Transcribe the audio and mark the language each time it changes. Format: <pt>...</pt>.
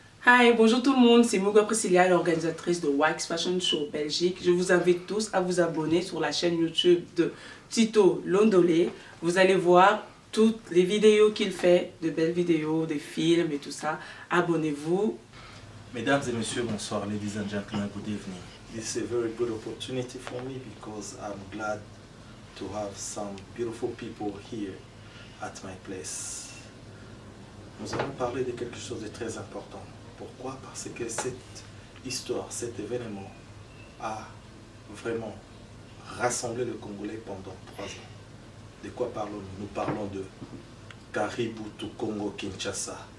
<fr>Hi, bonjour tout le monde, c'est Muga Priscilla, l'organisatrice de Wax Fashion Show Belgique. Je vous invite tous à vous abonner sur la chaîne YouTube de Tito Londole. Vous allez voir toutes les vidéos qu'il fait, de belles vidéos, des films et tout ça. Abonnez-vous. Mesdames et messieurs, bonsoir,</fr> <en>ladies and gentlemen, good evening. This is a very good opportunity for me because I'm glad to have some beautiful people here at my place.</en> <fr>Nous allons parler de quelque chose de très important. Pourquoi? Parce que cette histoire, cet événement a vraiment rassemblé le Congolais pendant 3 ans. De quoi parlons-nous? Nous parlons de Caribou to Congo Kinshasa.</fr>